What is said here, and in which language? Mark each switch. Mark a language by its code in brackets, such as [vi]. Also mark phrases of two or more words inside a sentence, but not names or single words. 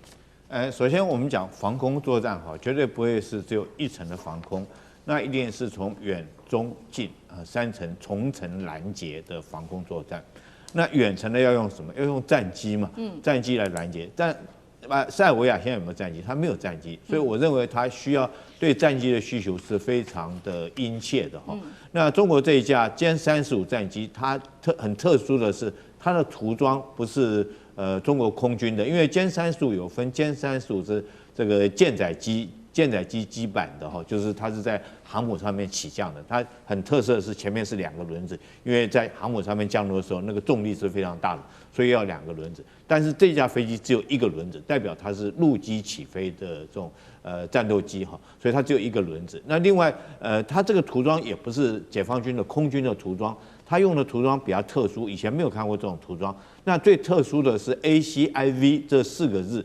[zh] 首先我們講防空作戰哈，絕對不會是只有一層的防空。那一定是從遠、中、近3層重層攔截的防空作戰。那遠程的要用什麼？要用戰機嘛，戰機來攔截。但塞爾維亞現在有沒有戰機？它沒有戰機，所以我認為它需要對戰機的需求是非常的殷切的哈。那中國這一架殲35戰機，它很特殊的是，它的塗裝不是中國空軍的，因為殲35有分，殲35是這個艦載機基板的哈，就是它是在航母上面起降的。它很特色的是前面是2個輪子，因為在航母上面降落的時候，那個重力是非常大的，所以要2 個輪子。但是這架飛機只有1個輪子，代表它是陸基起飛的這種戰鬥機哈，所以它只有1個輪子。那另外它這個塗裝也不是解放軍的空軍的塗裝，它用的塗裝比較特殊，以前沒有看過這種塗裝。那最特殊的是 ACIV 這4個字。